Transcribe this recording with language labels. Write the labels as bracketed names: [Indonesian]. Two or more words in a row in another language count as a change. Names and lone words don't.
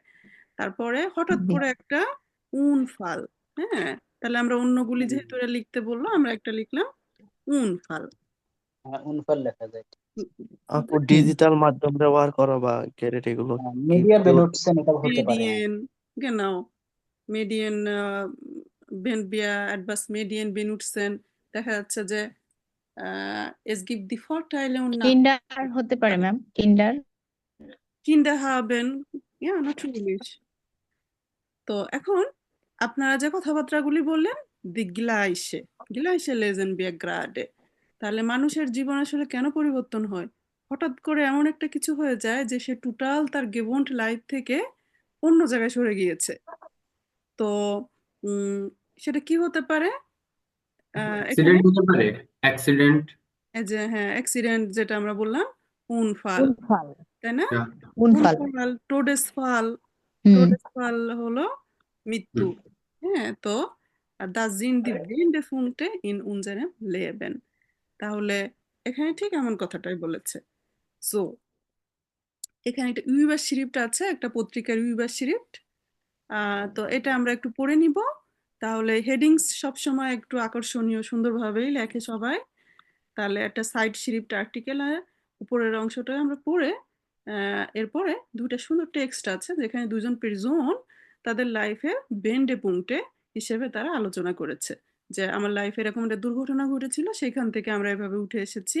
[Bangla] তারপরে হঠাৎ করে একটা উনফাল, হ্যাঁ, তাহলে আমরা অন্যগুলি যেহেতু এরা লিখতে বললো আমরা একটা লিখলাম উনফাল। উনফল লেখা যায়। আপু ডিজিটাল মাধ্যম ব্যবহার করা বা ক্যারেট এগুলো কি মিডিয়া কি হতে বেনুটসেন এটা হতে পারে। [German] Medien, genau, Medien, wenn wir etwas Medien benutzen, [Bangla] দেখা যাচ্ছে যে [German] es gibt die Vorteile und [Bangla] কিন্ডার হতে পারে ম্যাম, কিন্ডার। [German] Kinder haben, ja, natürlich. [Bangla] তো এখন আপনারা যে কথাবার্তাগুলি বললেন, [German] die gleiche gleiche lesen wir gerade, [Bangla] তাহলে মানুষের জীবন আসলে কেন পরিবর্তন হয়? হঠাৎ করে এমন একটা কিছু হয়ে যায় যে সে টোটাল তার গেবন্ট লাইফ থেকে অন্য জায়গায় সরে গিয়েছে। তো সেটা কি হতে পারে? এখানে অ্যাক্সিডেন্ট হতে পারে, অ্যাক্সিডেন্ট। এই যে হ্যাঁ, অ্যাক্সিডেন্ট যেটা আমরা বললাম, উনফাল, উনফাল, তাই না? উনফাল। [German] Unfall, Todesfall, [Bangla] হুম, টোডেসফাল হলো মৃত্যু। হ্যাঁ, তো [German] das sind die Wendepunkte in unserem Leben. [Bangla] তাহলে এখানে ঠিক এমন কথাটাই বলেছে। সো এখানে একটা ইউনিভার্সিটি আছে, একটা পত্রিকার ইউনিভার্সিটি। তো এটা আমরা একটু পড়ে নিব। তাহলে হেডিংস সবসময় একটু আকর্ষণীয় সুন্দরভাবেই লেখে সবাই। তাহলে একটা [German] Zeitschrift Artikel [Bangla] উপরের অংশটা আমরা পড়ে এরপরে দুইটা সুন্দর টেক্সট আছে যেখানে দুজন পেরজন তাদের লাইফে [German] Wendepunkte [Bangla] হিসেবে তারা আলোচনা করেছে যে আমার লাইফে এরকম একটা দুর্ঘটনা ঘটেছিল, সেখান থেকে আমরা এভাবে উঠে এসেছি।